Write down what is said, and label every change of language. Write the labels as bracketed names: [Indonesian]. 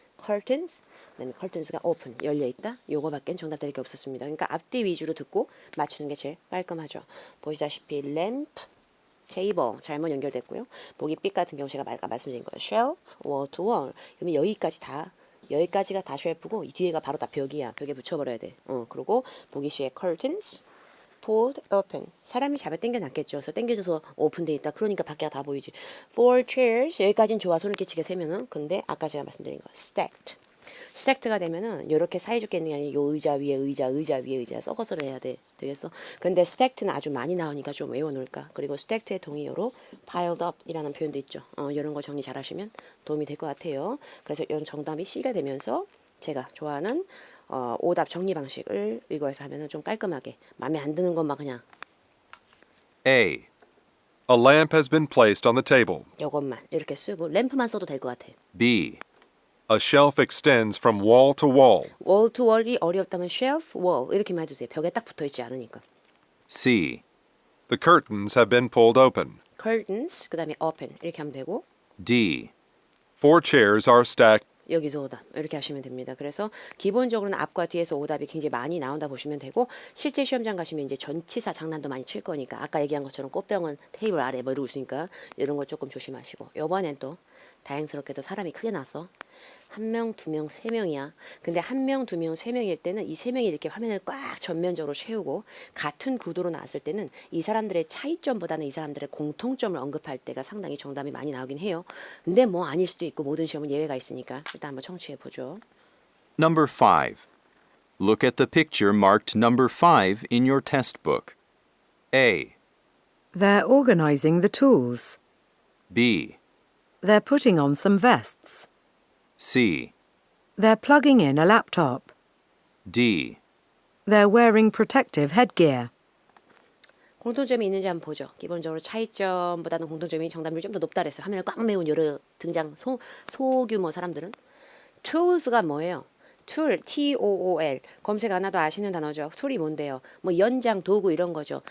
[Korean] curtains 그다음에 curtains가 open 열려 있다. 요거밖엔 정답 될 게 없었습니다. 그러니까 앞뒤 위주로 듣고 맞추는 게 제일 깔끔하죠. 보시다시피 lamp 테이블 잘못 연결됐고요. 보기 B 같은 경우 제가 아까 말씀드린 거예요. [English] shelf, wall to wall. [Korean] 그러면 여기까지가 다 쉘프고 이 뒤에가 바로 다 벽이야. 벽에 붙여버려야 돼. 그리고 보기 C의 [English] curtains, pulled open. [Korean] 사람이 잡아 당겨 놨겠죠. 그래서 당겨져서 오픈돼 있다. 그러니까 밖에가 다 보이지. [English] Four chairs [Korean] 여기까지는 좋아. 소름 끼치게 세면은. 근데 아까 제가 말씀드린 거 stacked. 스택트가 되면은 이렇게 사이좋게 있는 게 아니라 요 의자 위에 의자, 의자 위에 의자 섞어서 해야 되겠어. 근데 스택트는 아주 많이 나오니까 좀 외워놓을까. 그리고 스택트의 동의어로 [English] piled up [Korean] 이라는 표현도 있죠. 이런 거 정리 잘하시면 도움이 될 것 같아요. 그래서 이런 정답이 C가 되면서 제가 좋아하는 오답 정리 방식을 이거에서 하면은 좀 깔끔하게 마음에 안 드는 것만 그냥 [English] A. A lamp has been placed on the table. [Korean] 요것만 이렇게 쓰고 램프만 써도 될 것 같아. [English] B. A shelf extends from wall to wall. wall to wall [Korean] 이 어렵다면 shelf, wall 이렇게만 해도 돼. 벽에 딱 붙어있지 않으니까. [English] C. The curtains have been pulled open. [Korean] curtains 그 다음에 open 이렇게 하면 되고 [English] D. 4 chairs are stacked. [Korean] 여기서 오답 이렇게 하시면 됩니다. 그래서 기본적으로는 앞과 뒤에서 오답이 굉장히 많이 나온다 보시면 되고 실제 시험장 가시면 이제 전치사 장난도 많이 칠 거니까 아까 얘기한 것처럼 꽃병은 테이블 아래 뭐 이러고 있으니까 이런 걸 조금 조심하시고 이번엔 또 다행스럽게도 사람이 크게 나서 한 명, 두 명, 세 명이야. 근데 한 명, 두 명, 세 명일 때는 이 세 명이 이렇게 화면을 꽉 전면적으로 채우고 같은 구도로 나왔을 때는 이 사람들의 차이점보다는 이 사람들의 공통점을 언급할 때가 상당히 정답이 많이 나오긴 해요. 근데 뭐 아닐 수도 있고 모든 시험은 예외가 있으니까 일단 한번 청취해 보죠. [English] Number 5. Look at the picture marked number 5 in your test book. A. They're organizing the tools. B. They're putting on some vests. C. They're plugging in a laptop. D. They're wearing protective headgear. [Korean] 공통점이 있는지 한번 보죠. 기본적으로 차이점보다는 공통점이 정답률이 좀 더 높다 그랬어요. 화면을 꽉 메운 여러 등장 소규모 사람들은. tools가 뭐예요? tool, T-O-O-L. 검색 안 해도 아시는 단어죠. 툴이 뭔데요? 뭐 연장, 도구 이런 거죠.